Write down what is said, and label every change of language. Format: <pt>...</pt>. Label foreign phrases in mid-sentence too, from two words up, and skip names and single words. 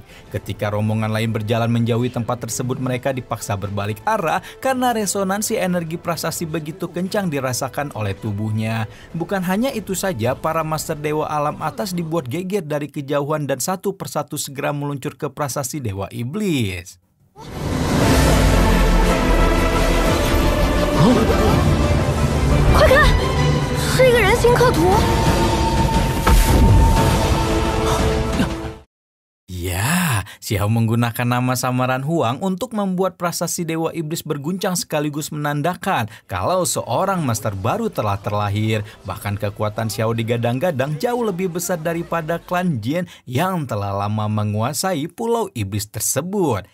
<id>Ketika rombongan lain berjalan menjauhi tempat tersebut, mereka dipaksa berbalik arah karena resonansi energi prasasti begitu kencang dirasakan oleh tubuhnya. Bukan hanya itu saja, para master dewa alam atas dibuat geger dari kejauhan dan satu persatu segera meluncur ke prasasti Dewa Iblis.</id> <zh>快看，是一个人形刻图。</zh> <id>Ya, Si Hao menggunakan nama samaran Huang untuk membuat prasasti Dewa Iblis berguncang sekaligus menandakan kalau seorang master baru telah terlahir. Bahkan kekuatan Si Hao digadang-gadang jauh lebih besar daripada klan Jin yang telah lama menguasai pulau iblis tersebut.</id>